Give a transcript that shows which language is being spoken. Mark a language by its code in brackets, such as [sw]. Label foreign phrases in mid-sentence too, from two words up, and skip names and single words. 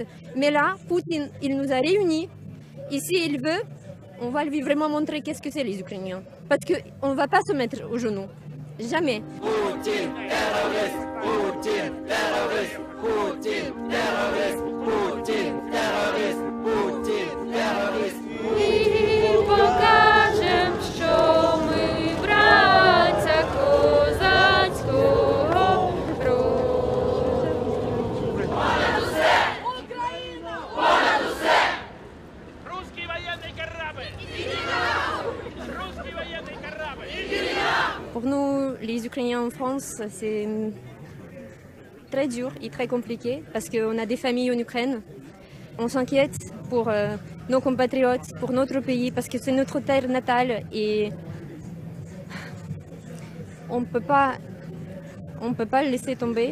[fr] Mais là, Poutine, il nous a réunis. Et s'il veut, on va lui vraiment montrer qu'est-ce que c'est les Ukrainiens. Parce qu'on ne va pas se mettre aux genoux. Jamais. Poutine, terroriste, Poutine, terroriste, Poutine, terroriste, Poutine, terroriste, Poutine, terroriste. [uk] І покажем, що ми братця козацького роду. Понад усе! Україна! Понад усе! [ru] Русский военный корабль! Русский военный корабль! [fr] Pour nous, les Ukrainiens en France, c'est très dur et très compliqué parce qu'on a des familles en Ukraine. On s'inquiète pour nos compatriotes, pour notre pays, parce que c'est notre terre natale et on ne peut pas le laisser tomber.